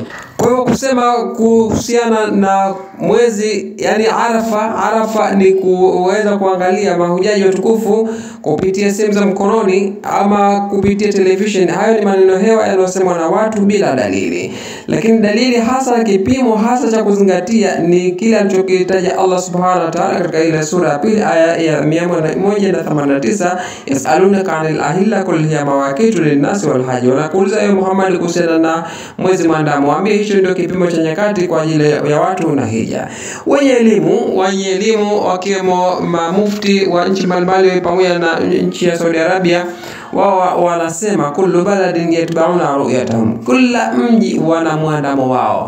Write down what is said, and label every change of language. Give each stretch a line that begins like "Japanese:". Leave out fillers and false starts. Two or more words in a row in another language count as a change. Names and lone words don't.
Swahili: Kwa hivyo kusema kuhusiana na mwezi yani Arafa ni kuweza kuangalia mahujaji watukufu kupitia simu za mkononi ama kupitia television. Hayo ni maneno hewa yanayosemwa na watu bila dalili. Lakini dalili hasa, kipimo hasa cha kuzingatia ni kile alichokitaja Allah
Arabic: سبحانه وتعالى
Swahili: katika ile sura ya 2 aya ya 189,
Arabic: يسألونك عن الأهلة قل هي مواقيت للناس والحج.
Swahili: Wanakuuliza ewe Muhammad kuhusiana na mwezi mwandamo, ambie hicho ndio kipimo cha nyakati kwa ajili ya watu na hija. Wenye elimu wakiwemo mamufti wa nchi mbalimbali pamoja na nchi ya Saudi Arabia, wao wanasema
Arabic: كل بلد يتبعون رؤيتهم,
Swahili: kila mji wana mwandamo wao.